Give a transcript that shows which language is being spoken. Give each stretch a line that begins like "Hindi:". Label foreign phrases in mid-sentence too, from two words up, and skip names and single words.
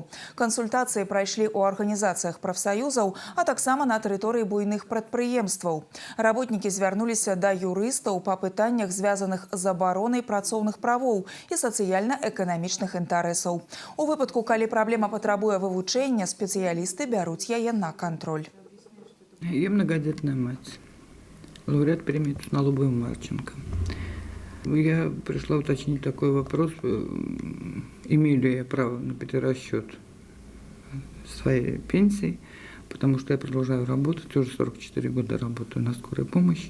Belarusian: Кансультацыі прайшлі ў арганізацыях прафсаюзаў, а таксама на тэрыторыі буйных прадпрыемстваў. Работнікі звярнуліся да юрыстаў па пытаннях, звязаных з абаронай працоўных правоў і сацыяльна-эканамічных інтарэсаў. У выпадку, калі праблема патрабуе вывучэння, спецыялісты бяруць яе на кантроль.
Russian: Я многодетная мать, лауреат премии Цуналобова Марченко. Я пришла уточнить такой вопрос, имею ли я право на перерасчет своей пенсии, потому что я продолжаю работать, уже 44 года работаю на скорой помощи.